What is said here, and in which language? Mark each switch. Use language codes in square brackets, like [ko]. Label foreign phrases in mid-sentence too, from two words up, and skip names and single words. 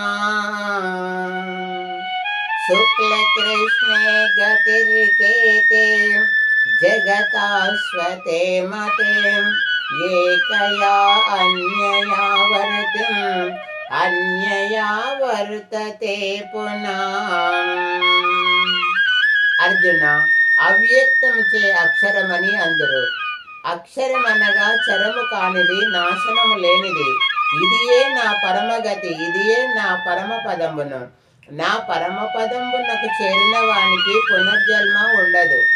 [sa] शुक्लकृष्णे गतिर्केते जगताश्वते मते एकया अन्यया वर्तते पुनः। [te] అర్జున, అవ్యక్తముచే అక్షరమని అందరు. అక్షరమనగా చరము కానిది, నాశనము లేనిది. ఇదియే నా పరమగతి, ఇదియే నా పరమ పదమును. నా పరమ పదమునకు చేరిన వానికి పునర్జన్మ ఉండదు.